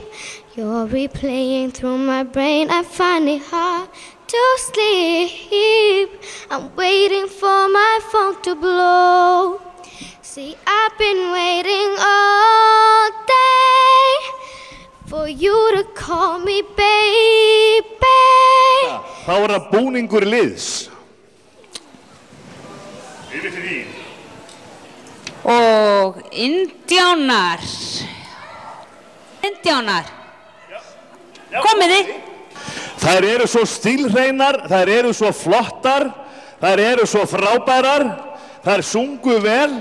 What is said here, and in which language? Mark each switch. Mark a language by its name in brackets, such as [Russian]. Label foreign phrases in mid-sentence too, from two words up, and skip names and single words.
[English] You're replaying through my brain, I find it hard to sleep. I'm waiting for my phone to blow. See, I've been waiting all day for you to call me baby. [Icelandic] Þá það búningur liðs. Yfir til þín. Og indjánar. Indjánar. Komiði. Þær eru svo stílhreinar, þær eru svo flottar, þær eru svo frábærar, þær sungu vel.